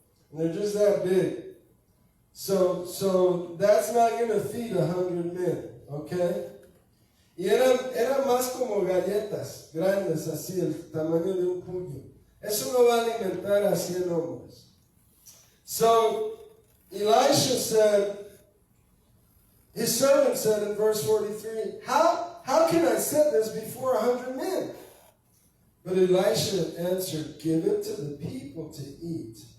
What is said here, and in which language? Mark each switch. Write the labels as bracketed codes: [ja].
[en] And they're just that big. So that's not going to feed 100 men, okay? [es] Y eran más como galletas grandes, así, el tamaño de un puño. Eso no va a alimentar a 100 hombres. [en] So Elisha said, his servant said in verse 43, how can I set this before 100 men? But Elisha answered, give it to the people to eat.